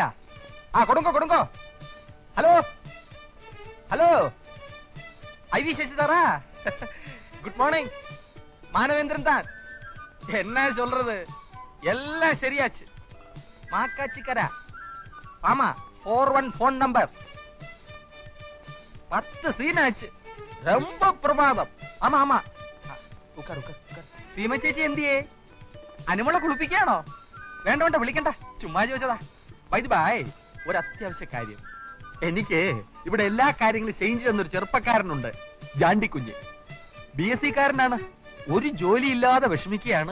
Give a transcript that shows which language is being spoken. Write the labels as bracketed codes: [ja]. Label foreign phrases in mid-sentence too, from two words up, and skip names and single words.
[ml] കൊടുങ്കോ. [en] hello hello, [ml] ഐ.വി. ശശി സാറാ? [en] good morning [ta] மானவேந்திரன் தான். என்ன சொல்றது, எல்லாம் சரியாச்சு. மாக்காச்சிக்கரா. ஆமா, 41 போன் நம்பர். 10 சீன் ஆச்சு. ரொம்ப பிரமாதம். ஆமா ஆமா, உட்கார். [ml] സീമ ചേച്ചി എന്തിയേ? അനുമളെ കുളിപ്പിക്കാണോ? വേണ്ട വിളിക്കണ്ട, ചുമ്മാ ചോദിച്ചതാ. ബൈ, ഒരു അത്യാവശ്യ കാര്യം. എനിക്ക് ഇവിടെ എല്ലാ കാര്യങ്ങളും ചേഞ്ച് തന്നൊരു ചെറുപ്പക്കാരനുണ്ട്, ജാണ്ടിക്കുഞ്ഞ്. BSc കാരനാണ്. ഒരു ജോലി ഇല്ലാതെ വിഷമിക്കുകയാണ്.